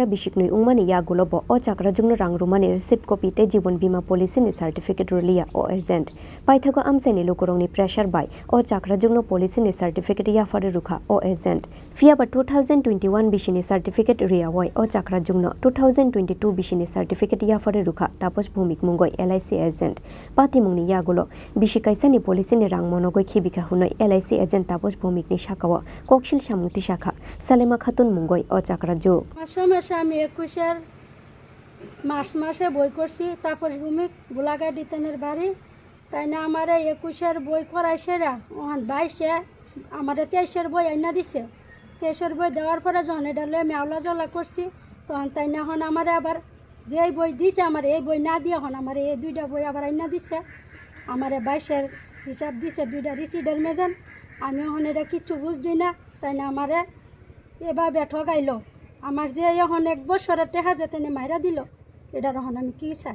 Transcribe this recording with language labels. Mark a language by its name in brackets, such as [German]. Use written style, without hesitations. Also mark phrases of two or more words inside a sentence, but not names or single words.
[Kok Borok] bisiknui ungmani ya gulobo o Chakrajwkno rang rumani [English] receipt copy [Kok Borok] te jibon bima policy ni certificate rulia o Ajent paithago amsaini lokorong ni pressure by o Chakrajwkno policy ni certificate ya fare rukha o Ajent fia ba 2021 Bisini certificate ria wai o Chakrajwkno 2022 Bisini certificate ya fare rukha Tapash Bhowmik Mungoi LIC Ajent pati mungni ya gulo Bisi Kaisani policy ni rang Monogwi Khibikha hunoi LIC Ajent Tapash Bhowmik ni shakawa kokshil shamuti shakha Salema Khatun Mungoi o Chakrajwkno [Bangla] মার্চ মাসে বই করছি তাপস ভৌমিক গোলাঘাট ইতানের বাড়ি তাই না আমার 21-এর বই করাইছে 22-এ আমার 23-এর বই আইনা দিছে 23-এর বই দেওয়ার পরে যখন এটা লয়ে মেওলা জলা করছি তখন তাই না এখন আমার আবার যেই বই দিছে আমার এই বই না দিয়ে এখন আমার এই দুইটা বই আবার আইনা দিছে আমার 22-এর হিসাব দিছে দুইটা রিসিডের মেদেন আমি এখন এটা কিচ্ছু বুঝছি না তাই না আমার এভাবে ঠকাইলো আমার যে এখন 1 বছরের টাকা যেতে মাইরা দিল এটা এখন আমি কি চাই